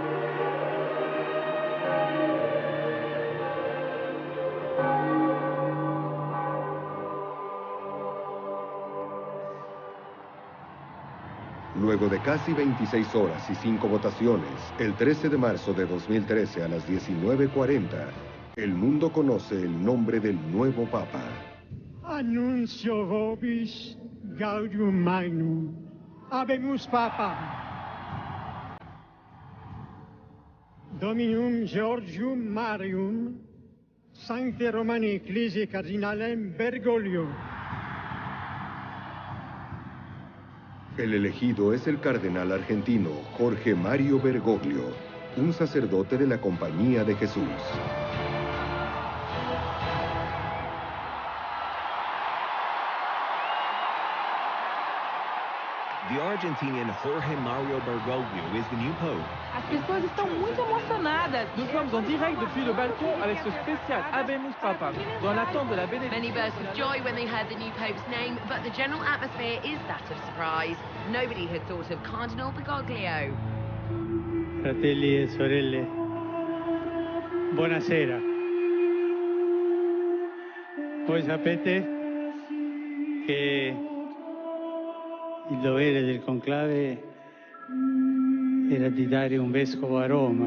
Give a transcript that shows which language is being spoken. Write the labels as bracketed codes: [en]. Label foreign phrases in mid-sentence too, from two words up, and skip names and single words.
[es] Luego de casi 26 horas y 5 votaciones, el 13 de marzo de 2013 a las 19:40, el mundo conoce el nombre del nuevo Papa. [la] Annuncio vobis gaudium magnum. Habemus Papa. Dominum Georgium Marium, Sancte Romani Ecclesiae Cardinalem Bergoglio. [es] El elegido es el cardenal argentino Jorge Mario Bergoglio, un sacerdote de la Compañía de Jesús. [en] The Argentinian Jorge Mario Bergoglio is the new pope. [pt] As pessoas estão muito emocionadas. [fr] Nous sommes en direct depuis le balcon avec ce spécial [la] Habemus Papa, [fr] dans l'attente de la bénédiction. [en] Many burst of joy when they heard the new pope's name, but the general atmosphere is that of surprise. Nobody had thought of Cardinal Bergoglio. [it] Fratelli e sorelle, buonasera. Voi sapete che il dovere del conclave era di dare un vescovo a Roma.